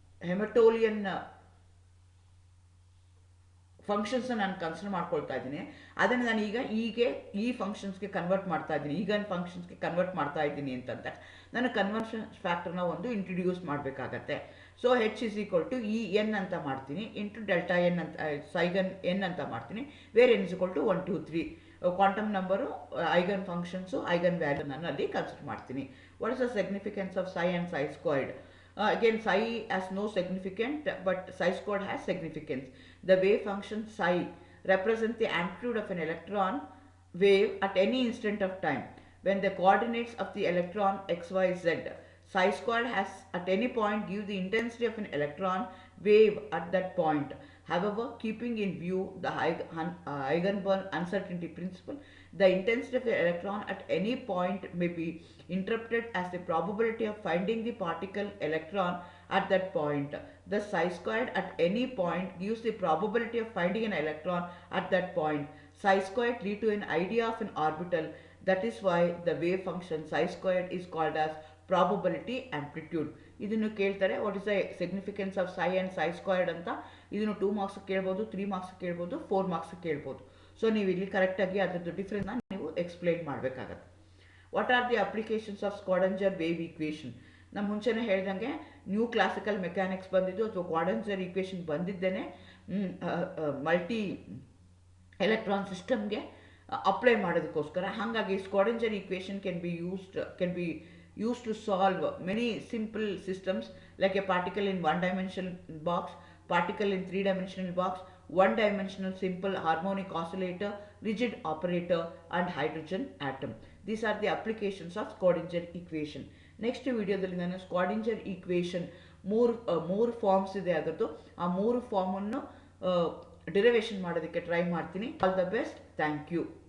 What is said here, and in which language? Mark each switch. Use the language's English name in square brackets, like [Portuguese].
[Kannada] ಹೆಮಟೋರಿಯನ್ ಫಂಕ್ಷನ್ಸ್ನ ನಾನು ಕನ್ಸಿಡರ್ ಮಾಡ್ಕೊಳ್ತಾ ಇದ್ದೀನಿ, ಅದನ್ನು ನಾನು ಈಗ ಈ ಫಂಕ್ಷನ್ಸ್ಗೆ ಕನ್ವರ್ಟ್ ಮಾಡ್ತಾ ಇದ್ದೀನಿ, ಈಗನ್ ಫಂಕ್ಷನ್ಸ್ಗೆ ಕನ್ವರ್ಟ್ ಮಾಡ್ತಾ ಇದ್ದೀನಿ ಅಂತಂದರೆ ನಾನು ಕನ್ವರ್ಷನ್ ಫ್ಯಾಕ್ಟರ್ನ ಒಂದು ಇಂಟ್ರಡ್ಯೂಸ್ ಮಾಡಬೇಕಾಗತ್ತೆ. So H is equal to E N ಅಂತ ಮಾಡ್ತೀನಿ ಇಂಟು ಡೆಲ್ಟಾ ಎನ್ ಅಂತ ಸೈಗನ್ ಎನ್ ಅಂತ ಮಾಡ್ತೀನಿ, [English] where n is equal to 1 2 3 [Kannada] quantum number, eigen functions, eigen value ನಾನು ಅಲ್ಲಿ ಕನ್ಸಿಡರ್ ಮಾಡ್ತೀನಿ. [English] What is the significance of psi and psi squared? Again, psi has no significance, but psi squared has significance. The wave function psi represents the amplitude of an electron wave at any instant of time when the coordinates of the electron x, y, z. Psi squared has at any point give the intensity of an electron wave at that point. However, keeping in view the Heisenberg uncertainty principle, the intensity of the electron at any point may be interpreted as the probability of finding the particle electron at that point. The psi squared at any point gives the probability of finding an electron at that point. Psi squared lead to an idea of an orbital. That is why the wave function psi squared is called as probability amplitude. [Kannada] ಇದನ್ನು ಕೇಳ್ತಾರೆ, [English] what is the significance of psi and psi squared [Kannada] ಅಂತ. ಇದನ್ನು 2 marks ಕೇಳ್ಬೋದು, 3 marks ಕೇಳ್ಬೋದು, 4 marks ಕೇಳ್ಬೋದು. So ನೀವು ಇಲ್ಲಿ ಕರೆಕ್ಟಾಗಿ ಅದರದ್ದು ಡಿಫ್ರೆನ್ಸ್ನ ನೀವು ಎಕ್ಸ್ಪ್ಲೈನ್ ಮಾಡಬೇಕಾಗತ್ತೆ. [English] What are the applications of Schrödinger wave equation? [Kannada] ನಾನು ಮುಂಚೆನೇ ಹೇಳ್ದಂಗೆ ನ್ಯೂ ಕ್ಲಾಸಿಕಲ್ ಮೆಕ್ಯಾನಿಕ್ಸ್ ಬಂದಿದ್ದು ಅಥವಾ ಕ್ವಾಡಂಜರ್ ಈಕ್ವೇಷನ್ ಬಂದಿದ್ದೇನೆ ಮಲ್ಟಿ ಎಲೆಕ್ಟ್ರಾನ್ ಸಿಸ್ಟಮ್ಗೆ ಅಪ್ಲೈ ಮಾಡೋದಕ್ಕೋಸ್ಕರ. ಹಾಗಾಗಿ [English] Schrödinger equation can be used to solve many simple systems like a particle in one-dimensional box, particle in three-dimensional box, one-dimensional simple harmonic oscillator, rigid operator, and hydrogen atom. These are the applications of Schrödinger equation. [Kannada] Next ವಿಡಿಯೋದಲ್ಲಿ ನಾನು ಸ್ಕ್ವಾಡಿಂಜರ್ equation ಮೂರು forms ಇದೆ, ಅದರದ್ದು ಆ ಮೂರು ಫಾರ್ಮನ್ನು derivation ಮಾಡೋದಕ್ಕೆ try ಮಾಡ್ತೀನಿ. [English] All the best, thank you.